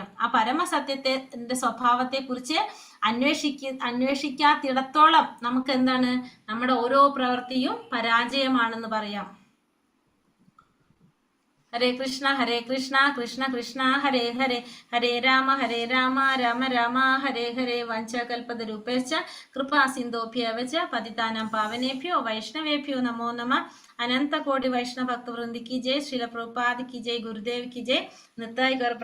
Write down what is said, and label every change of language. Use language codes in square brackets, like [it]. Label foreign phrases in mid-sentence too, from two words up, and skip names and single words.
[ml] ആ പരമസത്യത്തിന്റെ സ്വഭാവത്തെ കുറിച്ച് അന്വേഷിക്കാത്തിടത്തോളം നമുക്ക് എന്താണ്? നമ്മുടെ ഓരോ പ്രവൃത്തിയും പരാജയമാണെന്ന് പറയാം. [sa] ഹരേ കൃഷ്ണ കൃഷ്ണ കൃഷ്ണ ഹരേ ഹരേ, ഹരേ രാമ രാമ രാമ ഹരേ ഹരേ. വഞ്ചകൽപതരൂപേശ്ച കൃപാ സിന്ധോഭ്യവച പതിതാനാം പാവനേഭ്യോ വൈഷ്ണവേഭ്യോ നമോ നമഃ. [hi] अनंत कोटि वैष्णव भक्त वृंद की जय. श्रील प्रभुपाद की जय. गुरुदेव की जय. निताई गौर